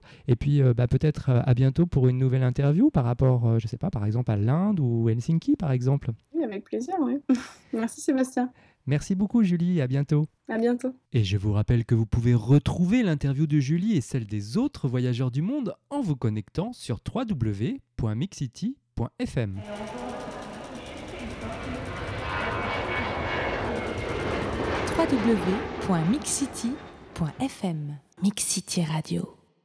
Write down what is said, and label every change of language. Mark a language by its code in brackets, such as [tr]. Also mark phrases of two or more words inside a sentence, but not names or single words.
[fr] Et puis peut-être à bientôt pour une nouvelle interview par rapport, je ne sais pas, par exemple à l'Inde ou Helsinki par exemple. Oui, avec plaisir, oui. Merci Sébastien. Merci beaucoup Julie, à bientôt. À bientôt. Et je vous rappelle que vous pouvez retrouver l'interview de Julie et celle des autres voyageurs du monde en vous connectant sur www.mixcity.fm. www.mixcity.fm. Mix City Radio.